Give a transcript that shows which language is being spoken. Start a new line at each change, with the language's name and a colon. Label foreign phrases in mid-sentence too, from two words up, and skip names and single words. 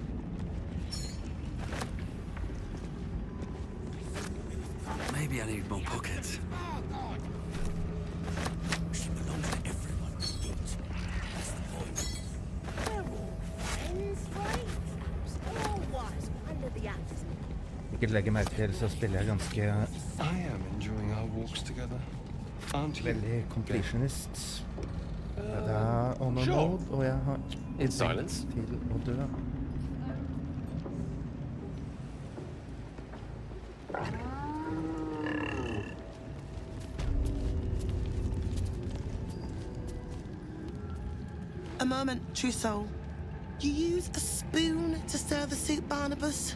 English: Maybe I need more pockets. She belongs to everyone. That's the point. We're all friends, right? All wise under the axe.
Norwegian: Ikke legge merke til, så spiller jeg ganske
English: I am enjoying our walks together. Aren't you?
Norwegian: veldig completionist. Det er honor
English: sure. mode,
Norwegian: og jeg har
English: In silence.
Norwegian: til å dø.
English: A moment, true soul. You use a spoon to stir the soup, Barnabas.